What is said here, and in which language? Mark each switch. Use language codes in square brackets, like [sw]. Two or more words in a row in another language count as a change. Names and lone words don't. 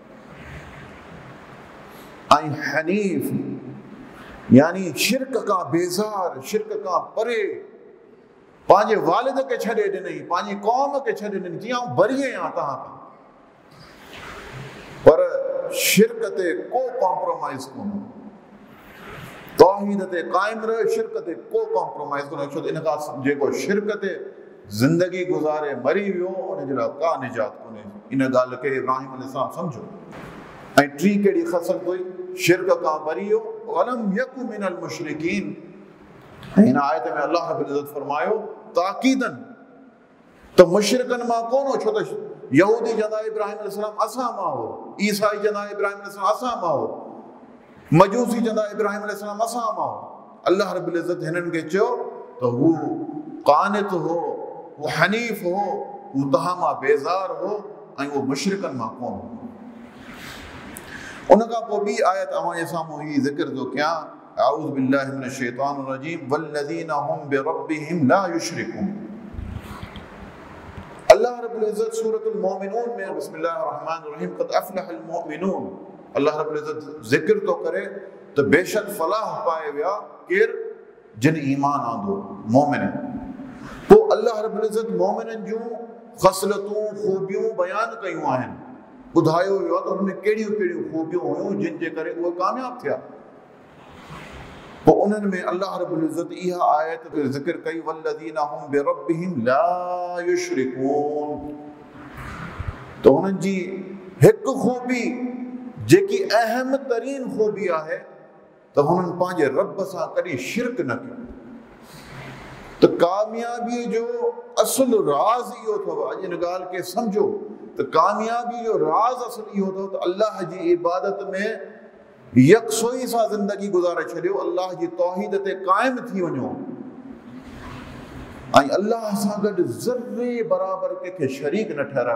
[sd] ऐं हनीफ़ यानी शिर्क खां बेज़ार, शिर्क खां परे, पंहिंजे वालिद खे छॾे ॾिनई, पंहिंजी क़ौम खे छॾे ॾिनई, जीअं आउं बरी आहियां तव्हां खां, पर शिर्क ते को कॉम्प्रोमाइज़ कोन, तौहीद ते क़ाइम रहे, शिर्क ते को कॉम्प्रोमाइज़ कोन। छो त इन खां जेको शिर्क ते ज़िंदगी गुज़ारे मरी वियो, उनजे लाइ का निजात कोन्हे। इन ॻाल्हि खे इब्राहिम अलैहिस्सलाम सम्झो। ऐं टी कहिड़ी ख़सलत हुई? शिर्क खां बरी वियो, [ar] ولم يك من المشركين. [sd] ऐं हिन आयत में अल्लाह रब्बुल इज़्ज़त फरमायो ताक़ीदन, त मुशरिकनि मां कोन हो। छो त यहूदी चवंदा इब्राहिम अलैहिस्सलाम असां मां हो, ईसाई चवंदा इब्राहिम अलैहिस्सलाम असां मां हो, मजूसी चवंदा इब्राहिम अलैहिस्सलाम असां मां हो। अल्लाह रब्बुल इज़्ज़त हिननि खे चयो त हू क़ानित हो, हू हनीफ़ हो, हू तव्हां मां बेज़ार हो ऐं उहो मुशरिकनि मां कोन हो। उन खां पोइ ॿी आयत अव्हां जे साम्हूं ही ज़िक्र थो कयां, [ar] أعوذ بالله من الشيطان الرجيم والذين هم بربهم لا يشركون. [sd] अल्लाह रब्बुल इज़्ज़त सूरतुल मोमिनून में [ar] بسم الله الرحمن الرحيم قد أفلح المؤمنون, [sd] अल्लाह रब्बुल इज़्ज़त ज़िक्र थो करे त बेशक फलाह पाए विया केरु? जिन ईमान आंदो, मोमिन। पोइ अल्लाह रब्बुल इज़्ज़त मोमिननि जूं ख़सलतूं, ख़ूबियूं बयान कयूं आहिनि, ॿुधायो वियो आहे त हुन में कहिड़ियूं कहिड़ियूं ख़ूबियूं हुयूं जिन जे करे उहे कामयाबु थिया। पोइ उन्हनि में अल्लाह रब्बुल इज़्ज़त इहा आयत ज़िक्र कई, [ar] والذين هم بربهم لا يشركون. [sd] त हुननि जी हिकु ख़ूबी जेकी अहम तरीन ख़ूबी आहे त हुननि पंहिंजे रब सां कॾहिं शिरक न कयो। त कामयाबीअ जो असुल राज़ इहो अथव, अॼु इन ॻाल्हि खे सम्झो त कामयाबी जो राज़ असुल इहो अथव त अल्लाह जी इबादत में यकसोई सां ज़िंदगी गुज़ारे छॾियो, अल्लाह जी तौहीद ते क़ाइम थी वञो ऐं अल्लाह सां गॾु ज़र्रे बराबरि कंहिंखे शरीक न ठहिरायो।